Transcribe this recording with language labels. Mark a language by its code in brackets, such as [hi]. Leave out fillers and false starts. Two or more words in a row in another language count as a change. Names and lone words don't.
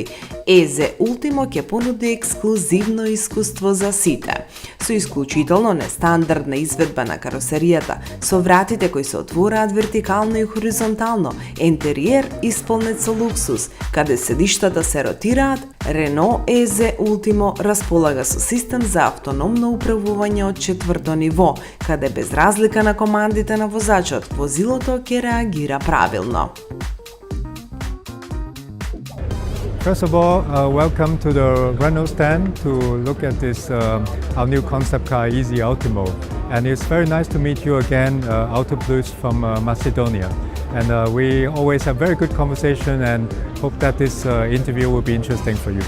[mk] EZ Ultimo ќе понуди ексклузивно искуство за сите, со исклучително нестандардна изведба на каросеријата, со вратите кои се отвораат вертикално и хоризонтално, интериер исполнет со луксус, каде седиштата се ротираат. Renault EZ Ultimo располага со систем за автономно управување од 4-то ниво, каде без разлика на командите на возачот, возилото ќе реагира правилно. [en] First of all, welcome to the Renault stand to look at this our new concept car EZ Ultimo, and it's very nice to meet you again, Autoplus from Macedonia. And we always have very good conversation and hope that this interview will be interesting for you.